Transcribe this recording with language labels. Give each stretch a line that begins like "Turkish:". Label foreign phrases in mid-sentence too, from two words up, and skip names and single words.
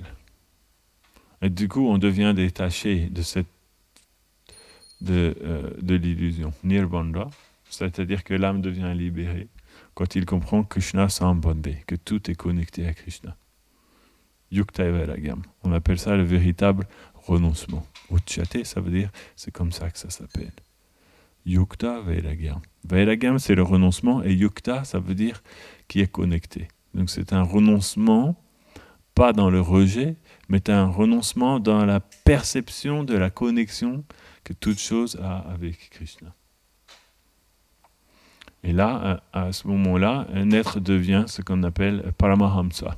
French: Et du coup on devient détaché de l'illusion. Nirbandha, c'est-à-dire que l'âme devient libérée quand il comprend
Sanskrit: Krishna Sambandhe,
French: que tout est connecté à Krishna.
Sanskrit: Yukta Vairagam.
French: On appelle ça le véritable renoncement. Uchyate, ça veut dire, c'est comme ça que ça s'appelle.
Sanskrit: Yukta Vairagam.
French: Vairagam, c'est le renoncement, et Yukta, ça veut dire qui est connecté. Donc c'est un renoncement, pas dans le rejet, mais un renoncement dans la perception de la connexion que toute chose a avec Krishna. Et là, à ce moment-là, un être devient ce qu'on appelle Paramahamsa.